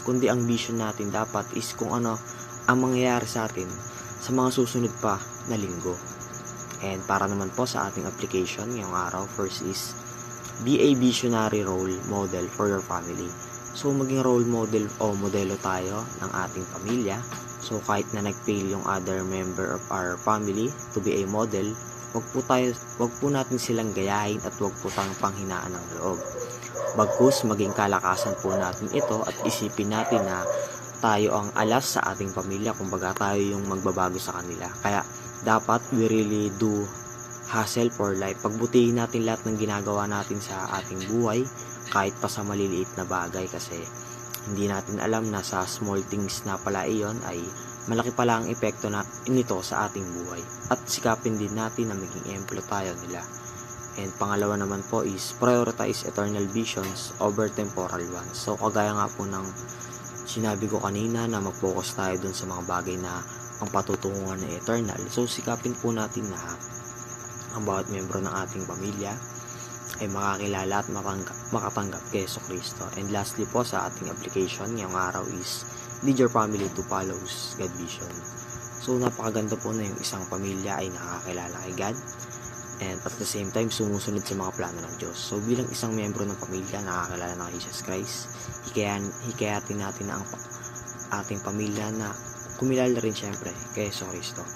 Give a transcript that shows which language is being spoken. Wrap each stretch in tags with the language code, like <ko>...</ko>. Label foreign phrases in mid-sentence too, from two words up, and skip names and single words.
<tl>Kundi ang vision natin dapat is kung ano ang mangyayari sa atin sa mga susunod pa na linggo. And para naman po sa ating application ngayong araw,</tl> <en>first is, be a visionary role model for your family.</en> <tl>So, maging</tl> <en>role model</en> <tl>o modelo tayo ng ating pamilya. So, kahit na nag-fail yung</tl> <en>other member of our family to be a model,</en> <tl>wag po natin silang gayahin at wag po tayong panghinaan ng loob. Bagkus maging kalakasan po natin ito at isipin natin na tayo ang alas sa ating pamilya, kumbaga tayo yung magbabago sa kanila. Kaya dapat</tl> <en>we really do hustle for life.</en> <tl>Pagbutihin natin lahat ng ginagawa natin sa ating buhay, kahit pa sa maliliit na bagay, kasi hindi natin alam na sa</tl> <en>small things</en> <tl>na pala iyon ay malaki pala ang epekto nito sa ating buhay. At sikapin din natin na maging emplo tayo nila.</tl> <en>And</en> <tl>pangalawa naman po</tl> <en>is prioritize eternal visions over temporal ones.</en> <tl>So kagaya nga po ng sinabi ko kanina na mag-focus tayo dun sa mga bagay na ang patutunguhan na eternal. So sikapin po natin na ang bawat membro ng ating pamilya ay makakilala at makatanggap kay Jesucristo.</tl> <en>And lastly</en> <tl>po sa ating</tl> <en>application</en> <tl>ngayong araw</tl> <en>is lead your family to follow God vision.</en> <tl>So napakaganda po na yung isang pamilya ay nakakilala kay God</tl> <en>and at the same time</en> <tl>sumusunod sa mga plano ng Diyos. So bilang isang membro ng pamilya nakakilala ng Jesus Christ, hikayatin natin ang ating pamilya na kumilala rin syempre kay Jesucristo.</tl>